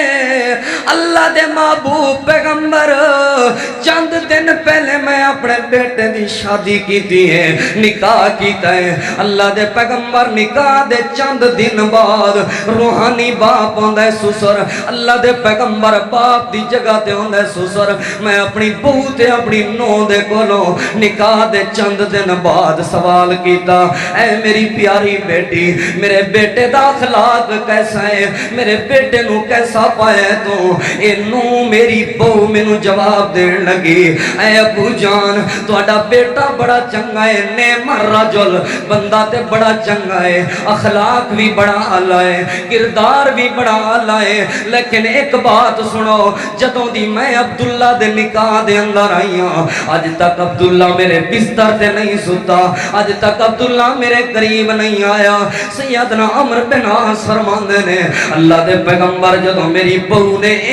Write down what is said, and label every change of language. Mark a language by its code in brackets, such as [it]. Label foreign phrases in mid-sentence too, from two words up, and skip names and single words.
[pa] اللہ دے محبوب پیغمبر چند دن پہلے میں اپنے بیٹے دی شادی کی دی ہے نکاح کیتا ہے اللہ دے پیغمبر نکاح دے چند دن بعد روحانی باپ ہوندہ ہے سسر اللہ دے پیغمبر باپ دی جگہ تے ہوندہ ہے سسر میں اپنی بہو تے اپنی نو دے کولوں نکاح دے چند دن بعد سوال کیتا اے میری پیاری بیٹی میرے بیٹے دا اخلاق کیسا ہے میرے بیٹے نو کیسا پایا تو انو میری بہو مینوں جواب دین لگی اے ابو جان تہاڈا بیٹا بڑا چنگا ہے [ar] نعم الرجل [pa] بندہ تے بڑا چنگا ہے اخلاق بھی بڑا اعلی ہے کردار بھی بڑا اعلی ہے لیکن ایک بات سنو جدوں دی میں عبداللہ دے نکاح دے اندر آئی ہاں اج تک عبداللہ میرے بستر تے نہیں ستا اج تک عبداللہ میرے قریب نہیں آیا سیدنا عمر بن عاص فرماندے نے اللہ دے پیغمبر جدوں میری بہو نے اے